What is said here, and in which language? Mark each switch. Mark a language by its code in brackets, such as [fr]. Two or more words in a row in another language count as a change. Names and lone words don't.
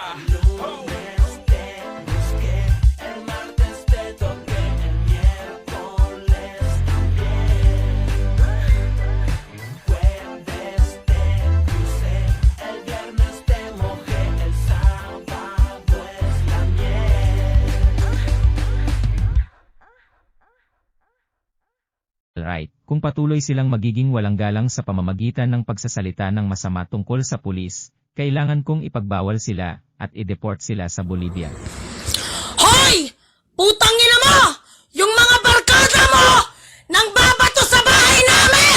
[es] Lunes te busqué, el martes te toqué, el miércoles también. Jueves te crucé, el viernes te mojé, el sábado es la miel. [tl] Right, kung patuloy silang magiging walang galang sa pamamagitan ng pagsasalita ng masama tungkol sa pulis, kailangan kong ipagbawal sila at i-deport sila sa Bolivia. Hoy! Putang ina mo! Yung mga barkada mo! Nang babato sa bahay namin!